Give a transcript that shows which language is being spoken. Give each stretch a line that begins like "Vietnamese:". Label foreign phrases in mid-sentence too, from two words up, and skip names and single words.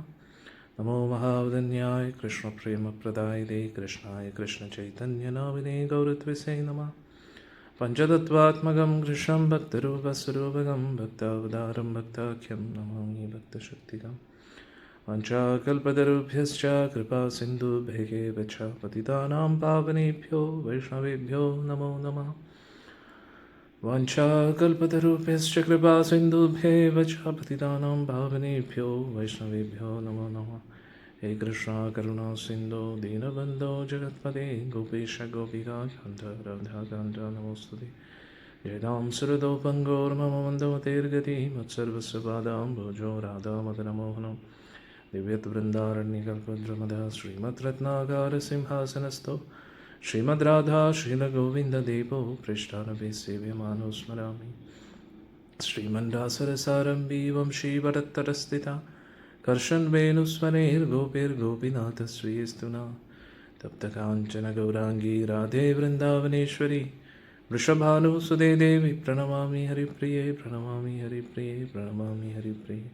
Sanskrit: നമോ മഹാവദന്യായ കൃഷ്ണപ്രേമപ്രദായിതേ കൃഷ്ണായ കൃഷ്ണചൈതന്യനാമിനേ ഗൗരത്വസേ നമഃ. പഞ്ചതത്വാത്മകം കൃഷ്ണം ഭക്തരൂപസ്വരൂപകം ഭക്താവതാരം ഭക്താഖ്യം നമാമി ഭക്തശക്തികം. വാഞ്ചാകൽപതരുഭ്യശ്ച കൃപാസിന്ധുഭ്യൈവ ച പതിതാനാം പാവനേഭ്യോ വൈഷ്ണവേഭ്യോ നമോ നമഃ. വാഞ്ചാകൽപതരുഭ്യശ്ച കൃപാസിന്ധുഭ്യൈവ ച പതിതാനാം പാവനേഭ്യോ വൈഷ്ണവേഭ്യോ നമോ നമഃ. ഹേ കൃഷ്ണ കരുണാ സിന്ധോ ദീനബന്ധോ ജഗത്പദേ ഗോപീശ ഗോപികാന്ത രാധാകാന്ത നമോസ്തുതേ. ജയതാം സുരദോപങ്കോർമമ മന്ദമതേർഗതി മത്സർവസ്വപാദാം ഭോജോ രാധാമദനമോഹനം दिव्यद्वृन्दारण्यकल्पद्रुमदः श्रीमद्रत्नागारसिंहासनस्थो श्रीमद्राधा श्रीलगोविन्ददेवो पृष्ठानभि सेव्यमानो स्मरामि। श्रीमन्दासरसारम्भी वंशीवरत्तरस्थिता कर्षन्वेणुस्वनैर्गोपैर्गोपीनाथश्रीस्तुना तप्तकाञ्चन गौराङ्गी राधे वृन्दावनेश्वरी वृषभानुसुदे देवी प्रणमामि हरिप्रिये प्रणमामि हरिप्रिये प्रणमामि हरिप्रिये।